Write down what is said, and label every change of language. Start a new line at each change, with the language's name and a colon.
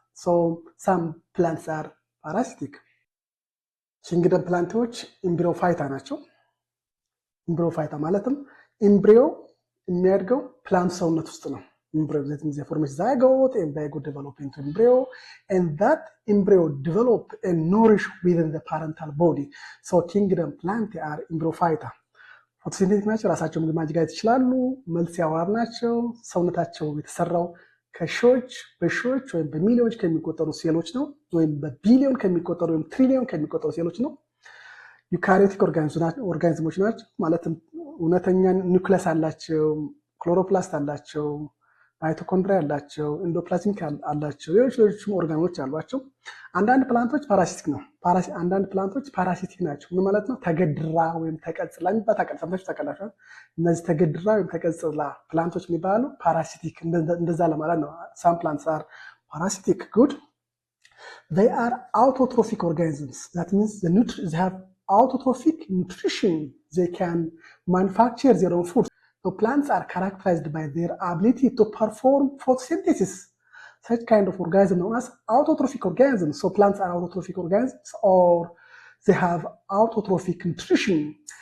English: So some plants are parasitic.
Amharic: ኪንግደም ፕላንቶች ኢምብሪዮፋይታ ናቸው። ኢምብሪዮፋይታ ማለትም ኢምብሪዮ የሚያድገው ፕላንት ሰውነት ውስጥ ነው።
English: Embryo, that means the formation zygote and zygote develop into embryo, and that embryo develop and nourish within the parental body. So Kingdom Plantae are Embryophyta.
Amharic: ፎቶሲንቴቲክ ናቸው። ራሳቸው ምግብ ማዘጋጀት ይችላሉ። መልቲሰሉላር ናቸው። ሰውነታቸው የተሰራው ከሺዎች በሺዎች ወይም በሚሊዮኖች ከሚቆጠሩ ሴሎች ነው። ወይም በቢሊዮን ከሚቆጠሩ ወይም ትሪሊዮን ከሚቆጠሩ ሴሎች ነው። ዩካሪዮቲክ ኦርጋኒዝሞች ናቸው። ማለትም እውነተኛ ኒውክለስ አላቸው፣ ክሎሮፕላስት አላቸው፣ ማይቶኮንድሪያ አላቸው፣ ኢንዶፕላዝሚክ አላቸው፣ ሌሎችም ኦርጋኖች አሏቸው። አንዳንድ ፕላንቶች ፓራሲቲክ ነው። አንዳንድ ፕላንቶች ፓራሲቲክ ናቸው። ምን ማለት ነው? ተገድራ ወይም ተቀጽላ የሚባል ታውቃላችሁ። እነዚህ ተገድራ ወይም ተቀጽላ ፕላንቶች የሚባሉ ፓራሲቲክ እንደዛ ለማለት ነው።
English: some plants are parasitic. Good. They are autotrophic organisms. That means they have autotrophic nutrition. They can manufacture their own food. So plants are characterized by their ability to perform photosynthesis. Such kind of organism known as autotrophic organisms. So plants are autotrophic organisms, or they have autotrophic nutrition.